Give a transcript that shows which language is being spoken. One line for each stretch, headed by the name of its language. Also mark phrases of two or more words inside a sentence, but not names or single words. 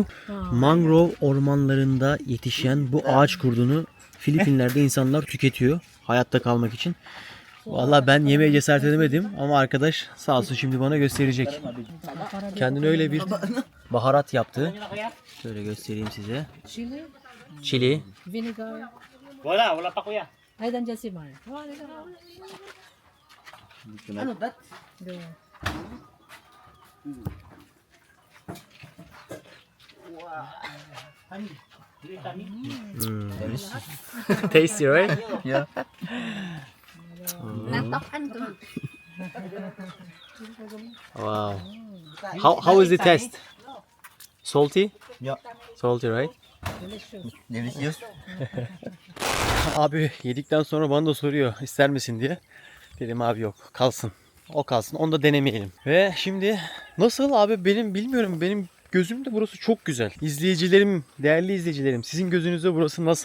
Turkish: Mangrove ormanlarında yetişen bu ağaç kurdunu Filipinler'de insanlar tüketiyor hayatta kalmak için. Vallahi ben yemeye cesaret edemedim ama arkadaş sağ olsun şimdi bana gösterecek. Kendine öyle bir baharat yaptı. Şöyle göstereyim size. Chili. Vinegar.
Filipino: Wala pa kuya. Ay, nandiyan si Mar. Ano that?
English: Tasty, right? Yeah.
Filipino: Natokan ko.
English: Wow. How is the taste? Salty? Yeah. Salty, right? Delicious.
Turkish: Abi yedikten sonra bana da soruyor ister misin diye. Dedim abi yok, kalsın. O kalsın, onu da denemeyelim. Ve şimdi nasıl abi, benim bilmiyorum, benim gözümde burası çok güzel. İzleyicilerim, değerli izleyicilerim, sizin gözünüzde burası nasıl?